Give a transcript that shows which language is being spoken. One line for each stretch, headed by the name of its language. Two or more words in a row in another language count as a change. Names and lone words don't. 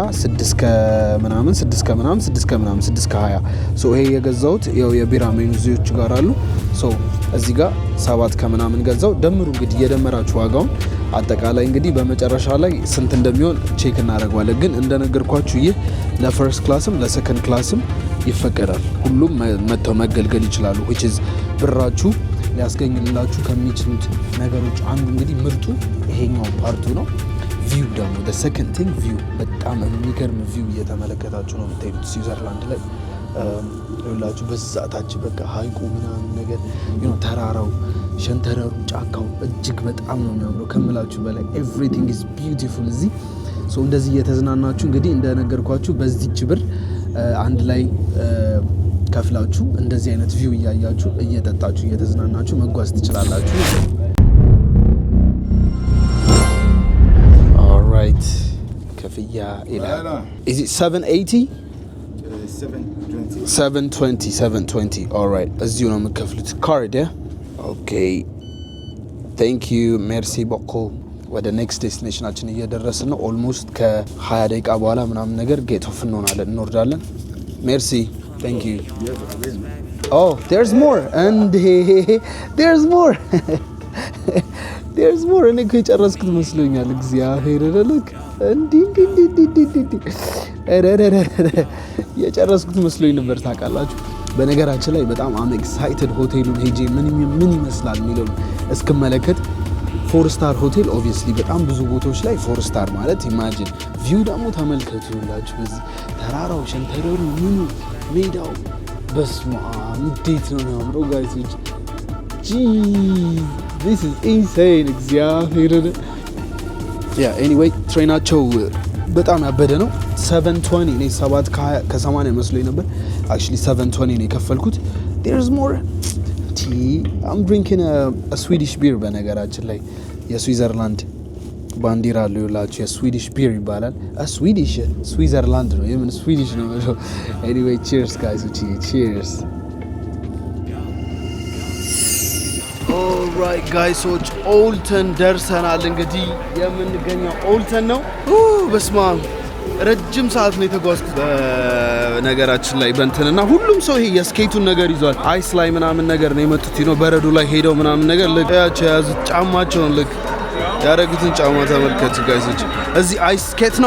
Amharic: 6 ከምናምን 6 ከ20 ሶ ይሄ የገዛሁት ያው የቢራ ሜኑ እዚዎች ጋር አሉ። ሶ እዚህ ጋር 7 ከምናምን ገዛው። ደምሩ እንግዲህ እየደመራችሁ ዋጋውን አጠቃላይ እንግዲህ በመጨረሻ ላይ ስንት እንደሚሆን ቼክ እናደርጋለን። ግን እንደነገርኳችሁ ይህ
English: first class second class
Amharic: ይፈቀዳል። ሁሉም መጥተው መገልገል ይችላሉ
English: which is
Amharic: ብራችሁ ሊያስገኝላችሁ ከሚችሉት ነገሮች አንዱ እንግዲህ ምርጡ ይሄኛው ፓርቱ ነው። ቪው ደግሞ
English: the second thing
Amharic: ቪው በጣም የሚገርም ቪው እየተመለከታችሁ ነው የምትሄዱት ስዊዘርላንድ ላይ። ይኸውላችሁ በዛታች በቃ ሀይቁ ምናምን ነገር ተራራው፣ ሸንተረሩ፣ ጫካው እጅግ በጣም ነው የሚያምረው ከምላችሁ በላይ።
English: everything is beautiful
Amharic: እዚህ። ሶ እንደዚህ እየተዝናናችሁ እንግዲህ እንደነገርኳችሁ በዚህች ብር አንድ ላይ ከፍላችሁ እንደዚህ አይነት ቪው እያያችሁ እየጠጣችሁ እየተዝናናችሁ መጓዝ ትችላላችሁ። ኦልራይት ክፍያ ይላል።
English: Is it 780? 720. All right.
Amharic: እዚሁ ነው የምከፍሉት ካርድ Okay.
English: Thank you.
French: Merci beaucoup.
Amharic: ወደ
English: next destination
Amharic: እየደረስን ነው። ኦልሞስት ከ20 ደቂቃ በኋላ ምናምን ነገር
English: get off
Amharic: እንወርዳለን። Merci.
English: Thank you. Oh, there's more. And there's more. There's more.
Amharic: እኔ ከጨረስኩት መስሎኛል። እግዚአብሔር ይረልክ እንዲ የጨረስኩት መስሎኝ ነበር ታውቃላችሁ። በነገራችን ላይ በጣም
English: I'm excited
Amharic: ሆቴሉን ሄጄ ምን ይመስላል የሚለውን እስክመለከት። 4
English: star hotel obviously
Amharic: በጣም ብዙ ቦታዎች ላይ 4 ስታር ማለት
English: imagine view
Amharic: ደግሞ ተመልከቱ ይላችሁ። በዚህ ተራራው፣ ሸንተረሩ፣ ምኑ፣ ሜዳው በስማ እንዴት ነው የሚያምረው ጋይሶች።
English: this is insane
Amharic: እግዚአብሔር ኤኒዌይ ትሬናቸው በጣም ያበደ ነው። 720 እኔ 7 ከ80 መስሎኝ ነበር። actually 720 ነው የከፈልኩት።
English: there's more. I'm drinking a Swedish beer
Amharic: በነገራችን ላይ የስዊዘርላንድ ባንዲራ አለው ይላችሁ።
English: Swedish beer
Amharic: ይባላል። ስዊዲሽ ስዊዘርላንድ ነው የምን ስዊዲሽ ነው።
English: anyway cheers guys. cheers. alright guys
Amharic: ኦልተን ደርሰናል። እንግዲህ የምንገኘው ኦልተን ነው። በስማ ረጅም ሰዓት ነው የተጓዝኩት በነገራችን ላይ በእንትንና ሁሉም ሰው ይሄ የስኬቱን ነገር ይዟል። አይስ ላይ ምናምን ነገር ነው የመጡት ነው በረዶ ላይ ሄደው ምናምን ነገር ለያቸው የያዙት ጫማቸውን ልክ ያደረጉትን ጫማ ተመልከቱ ጋይሶች። እዚህ
English: ice skate
Amharic: ነው